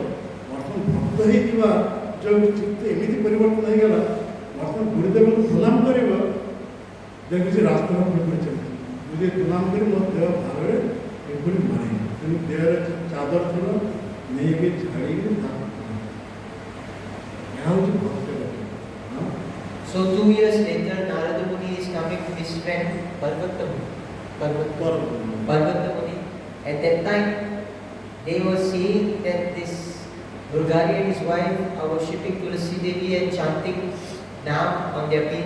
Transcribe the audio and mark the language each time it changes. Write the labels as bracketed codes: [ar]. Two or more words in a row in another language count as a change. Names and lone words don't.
[or] ବର୍ତ୍ତମାନ ଭକ୍ତ ହେଇଥିବା ଯେଉଁ ଚିତ୍ତ ଏମିତି ପରିବର୍ତ୍ତନ ହେଇଗଲା, ବର୍ତ୍ତମାନ ଗୁରୁଦେବଙ୍କୁ ପ୍ରଣାମ କରିବ, ଦେଖୁଛି ରାସ୍ତାର ପିମ୍ପୁଡ଼ି ଚାଲୁଛି। ମୁଁ ଯଦି ପ୍ରଣାମ କରି ମୋ ଦେହ ଭାରରେ ପିମ୍ପୁଡ଼ି ମାରିବ, ତେଣୁ ଦେହରେ ଚାଦର ଥିବ ନେଇକି ଛାଡ଼ିକି ତାକୁ ଏହା ହେଉଛି ଭକ୍ତ। [en] So 2 years later, Narada Muni is coming with his friend Parvata Muni. At that time, they were seeing that this Mrgari and his wife are worshipping Tulasi Devi and chanting Nam on their beads.